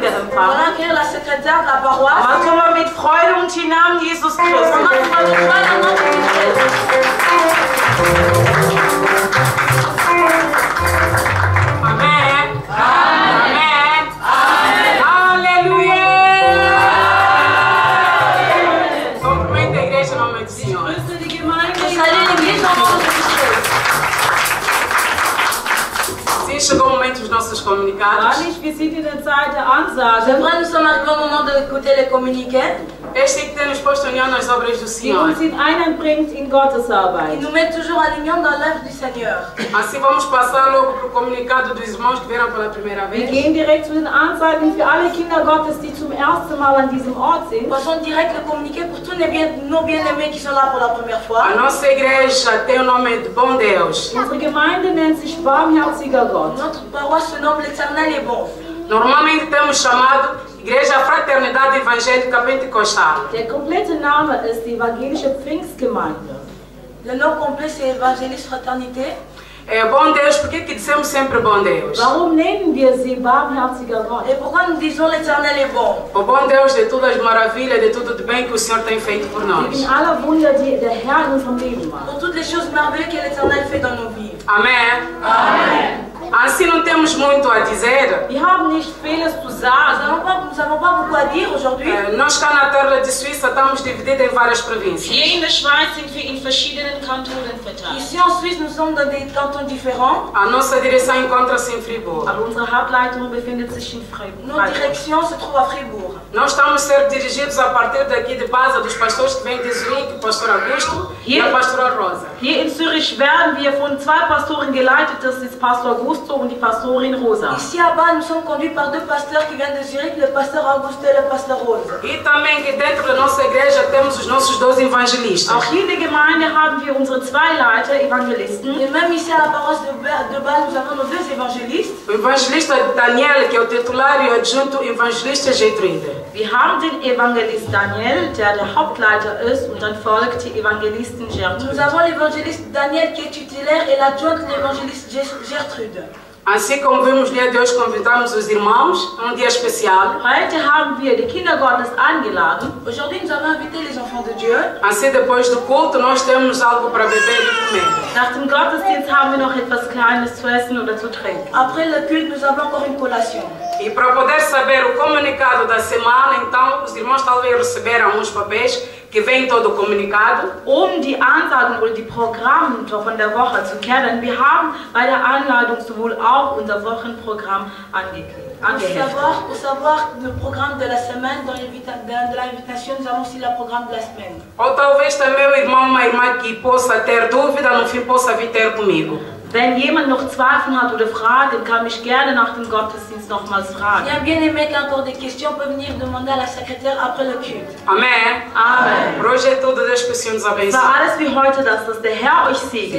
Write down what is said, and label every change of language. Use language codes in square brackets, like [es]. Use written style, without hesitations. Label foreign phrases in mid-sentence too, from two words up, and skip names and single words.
[fr] On va [de] empfangen. [fr] accueillir la secrétaire de la paroisse. [de] Machen wir mit Freude und im Namen Jesus [fr] On [de] Christus. [fr] va avec joie dans le nom de Jésus. Amen. [pt] Amen. Aleluia. Cumprimento a igreja em nome do Senhor. [fr] Salut l'église en nom de Jésus. [pt] Sim, chegou o momento dos nossos comunicados. [de] Wahrlich, wir sind in der Zeit der Ansage. [fr] C'est vrai, nous sommes arrivés au moment d'écouter les communiqués. [pt] Este que tem nos posto em união nas obras do [de] Die [pt] Senhor. [de] uns in einbringt in Gottes [fr] Ils [de] Arbeit. [fr] nous mettent toujours en union dans l'œuvre du Seigneur. [pt] Assim vamos passar logo para o comunicado dos irmãos que vieram pela primeira [de] Wir [pt] vez. [de] gehen direkt zu den Anzeigen für alle Kinder Gottes, die zum ersten Mal an diesem Ort sind. [fr] Passons direct le communiqué pour tous nos bien-aimés qui sont là pour la première fois. [pt] A nossa igreja tem o nome de Bom Deus. [de] Unsere Gemeinde nennt sich Barmherziger Gott. [fr] Notre paroisse se nomme l'Éternel est bon. [pt] Normalmente temos chamado Igreja Fraternidade Evangélica Pentecostal. [de] Der komplette Name ist die Evangelische Pfingstgemeinde. [fr] Le nom complet c'est Évangéliste Fraternité. [pt] Bom Deus, por que dizemos sempre bom Deus? [de] Warum nennen wir sie barmherziger Gott? [fr] Et pourquoi nous disons l'Éternel est bon? [pt] O bom Deus de todas as maravilhas, de tudo de bem que o Senhor tem feito por nós. [de] Wegen aller Wunder, die der Herr in unserem Leben macht. [fr] Pour toutes les choses merveilleuses que l'Éternel fait dans nos vies. [pt] Amém? [de] Amen. [pt] Assim não temos muito a dizer. [de] Wir haben nicht vieles zu sagen. [fr] Nous n'avons pas beaucoup à dire aujourd'hui. [pt] Nós cá na terra de Suíça estamos divididos em várias províncias. [de] Hier in der Schweiz sind wir in verschiedenen Kantonen verteilt. [fr] Ici en Suisse, nous sommes dans des cantons différents. [pt] A nossa direção encontra-se em Fribourg. [de] Aber unsere Hauptleitung befindet sich in Freiburg. [fr] Notre direction se trouve à Fribourg. [pt] Nós estamos a ser dirigidos a partir daqui de base dos pastores que vêm de Zurique, o pastor Augusto e a pastora Rosa. [de] Hier in Zürich werden wir von zwei Pastoren geleitet, das ist Pastor Augusto und die Pastorin Rosa. [fr] Ici à bas, nous sommes conduits par deux pasteurs qui viennent de Zurich, le pasteur Augusto et le pasteur Rose. [pt] E também que dentro da nossa igreja temos os nossos 12 evangelistas. [de] Auch hier in der Gemeinde haben wir unsere zwei Leiter, Evangelisten. [fr] Et même ici à la paroisse de Bâle, nous avons nos deux évangélistes. [pt] O evangelista Daniel, que é o titular e o adjunto evangelista Gertrude. [de] Wir haben den Evangelist Daniel, der Hauptleiter ist, und dann folgt die Evangelistin Gertrude. [fr] Nous avons l'évangéliste Daniel qui est titulaire et l'adjointe l'évangéliste Gertrude. [pt] Assim como vimos no dia de hoje, convidamos os irmãos a dia especial. [de] Heute haben wir die Kinder Gottes eingeladen. [fr] Aujourd'hui, nous avons invité les enfants de Dieu. [pt] Assim, depois do culto, nós temos algo para beber e comer. [de] Nach dem Gottesdienst haben wir noch etwas Kleines zu essen oder zu trinken. [fr] Après le culte, nous avons encore une collation. [pt] E para poder saber o comunicado da semana, então, os irmãos talvez receberam uns papéis que vem todo o comunicado. [de] Die Ansagen oder die Programme von der Woche zu kennen, wir haben bei der Anleitung sowohl auch unser Wochenprogramm angeheftet. [fr] Pour savoir le programme de la semaine, dans l'invitation, nous avons aussi le programme de la semaine. [pt] Ou talvez também o irmão ou uma irmã que possa ter dúvida, no fim possa vir ter comigo. [de] Wenn jemand noch Zweifel hat oder Fragen, kann mich gerne nach dem Gottesdienst nochmals fragen. [fr] Il y a bien aimé qui a encore des questions, peut venir demander à la secrétaire après le culte. Amen. Amen. [pt] Por hoje é tudo, Deus que o Senhor nos abençoe. [de] Das war alles für heute, dass der Herr euch segne.